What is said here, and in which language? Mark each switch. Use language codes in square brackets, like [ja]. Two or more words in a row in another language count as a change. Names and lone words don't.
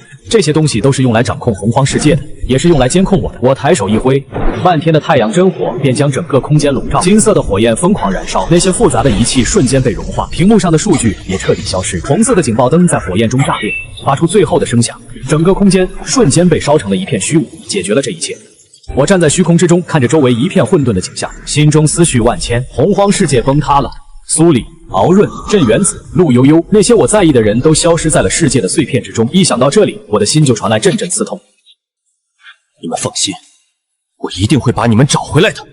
[zh] 這些東西都是用來掌控洪荒世界的，也是用來監控我的。我抬手一揮，漫天的太陽真火便將整個空間籠罩，金色的火焰瘋狂燃燒，那些複雜的儀器瞬間被融化，屏幕上的數據也徹底消失。紅色的警報燈在火焰中炸裂，發出最後的聲響，整個空間瞬間被燒成了一片虛無。解決了這一切，我站在虛空之中，看着周圍一片混沌的景象，心中思緒萬千。洪荒世界崩塌了，蘇里、敖潤、鎮元子、陸悠悠，那些我在意的人都消失在了世界的碎片之中。一想到這裡，我的心就傳來陣陣刺痛。你們放心，我一定會把你們找回來的。